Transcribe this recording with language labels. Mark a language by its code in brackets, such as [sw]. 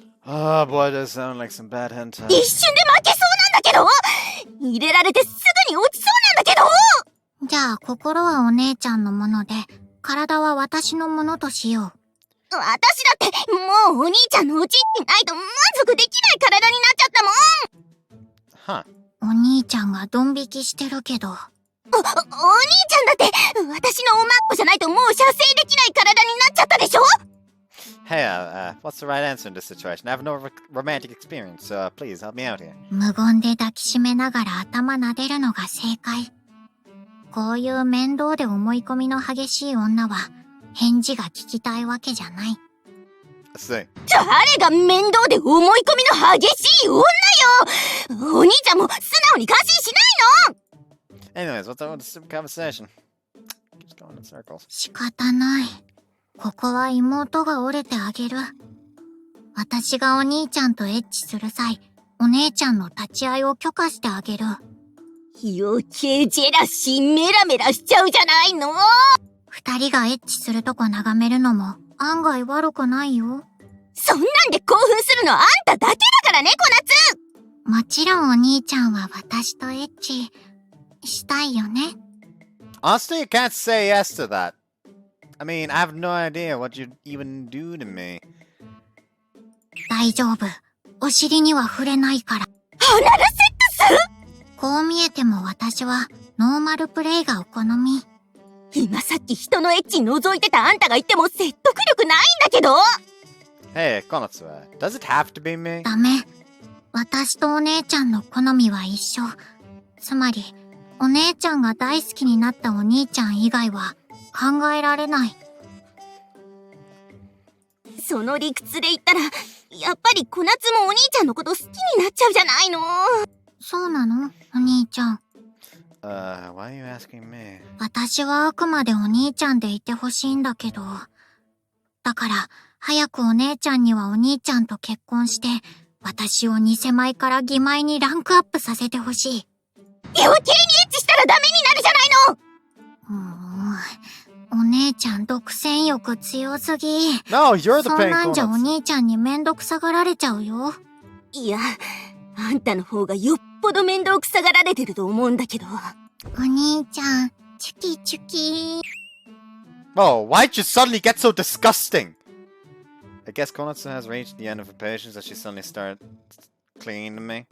[en] Oh boy, does sound like some bad hentai. [ja] 一瞬で負けそうなんだけど！入れられてすぐに落ちそうなんだけど！じゃあ、心はお姉ちゃんのもので、体は私のものとしよう。私だって、もうお兄ちゃんのおちんちんないと満足できない体になっちゃったもん！ [en] Huh. [ja] お兄ちゃんがドン引きしてるけど。お兄ちゃんだって、私のおまっこじゃないともう射精できない体になっちゃったでしょ？ [en] Hey, what's the right answer in this situation? I have no romantic experience, so please help me out here. [ja] 無言で抱きしめながら頭撫でるのが正解。こういう面倒で思い込みの激しい女は、返事が聞きたいわけじゃない。 [en] See. [ja] 誰が面倒で思い込みの激しい女よ！お兄ちゃんも素直に感心しないの？ [en] Anyways, what's up with the stupid conversation? Keeps going in circles. [ja] 仕方ない。ここは妹が折れてあげる。私がお兄ちゃんとエッチする際、お姉ちゃんの立ち会いを許可してあげる。余計ジェラシーメラメラしちゃうじゃないの？二人がエッチするとこ眺めるのも案外悪くないよ。そんなんで興奮するのあんただけだからね、コナツ！もちろんお兄ちゃんは私とエッチしたいよね。 [en] Honestly, you can't say yes to that. I mean, I have no idea what you'd even do to me. [ja] 大丈夫。お尻には触れないから。アナルセックス？こう見えても私はノーマルプレイがお好み。今さっき人のエッチ覗いてたあんたが言っても説得力ないんだけど！ [en] Hey, Konatsu, does it have to be me? [ja] ダメ。私とお姉ちゃんの好みは一緒。つまり、お姉ちゃんが大好きになったお兄ちゃん以外は考えられない。その理屈で言ったら、やっぱりコナツもお兄ちゃんのこと好きになっちゃうじゃないの。そうなの？お兄ちゃん。 [en] Why are you asking me? [ja] 私はあくまでお兄ちゃんでいてほしいんだけど。だから、早くお姉ちゃんにはお兄ちゃんと結婚して、私を偽米から義米にランクアップさせてほしい。余計にエッチしたらダメになるじゃないの！お姉ちゃん独占欲強すぎ。 [en] No, you're the [ja] そん [en] pain, [ja] なんじゃお [en] Konatsu. [ja] 兄ちゃんにめんどくさがられちゃうよ。いや、あんたの方がよっぽど面倒くさがられてると思うんだけど。お兄ちゃん、チュキチュキ。 [en] Oh, why'd you suddenly get so disgusting? I guess Konatsu has reached the end of her patience as she suddenly started clinging to me.